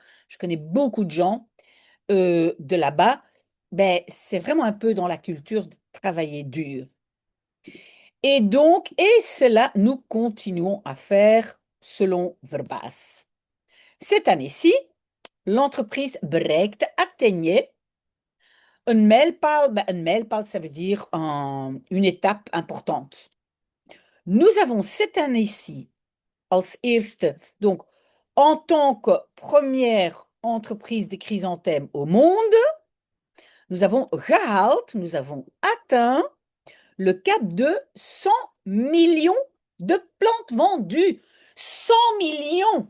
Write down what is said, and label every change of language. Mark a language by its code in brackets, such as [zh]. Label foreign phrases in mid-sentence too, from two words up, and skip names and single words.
[fr] Je connais beaucoup de gens de là-bas. Ben, c'est vraiment un peu dans la culture de travailler dur. Et donc, et cela, nous continuons à faire selon Verbaas. Cette année-ci, l'entreprise bereikt, atteignait [nl] een mijlpaal. Ben, een mijlpaal, [fr] ça veut dire une étape importante. Nous avons cette année-ci, [nl] als eerste, [fr] donc en tant que première entreprise de chrysanthème au monde, nous avons gehaald, nous avons atteint le cap de 100 millions de plantes vendues. 100 millions!